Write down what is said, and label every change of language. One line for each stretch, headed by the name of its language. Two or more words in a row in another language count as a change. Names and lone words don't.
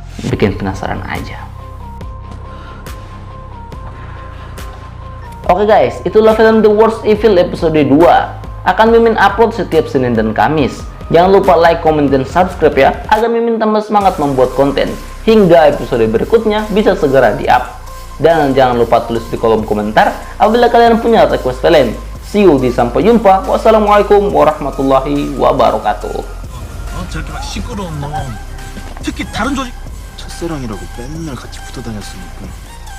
Indonesian: Bikin penasaran aja. Oke guys, itulah film The Worst Evil episode 2. Akan Mimin upload setiap Senin dan Kamis. Jangan lupa like, komen, dan subscribe ya, agar Mimin tambah semangat membuat konten. Hingga episode berikutnya bisa segera di-up. Dan jangan lupa tulis di kolom komentar apabila kalian punya request film.
English: See you
Indonesian: di sampai jumpa.
Arabic: والسلام عليكم ورحمة الله وبركاته.
Korean: 저렇게 막 시끄러운 놈 특히 다른 조직 첫사랑이라고 맨날 같이 붙어 다녔으니까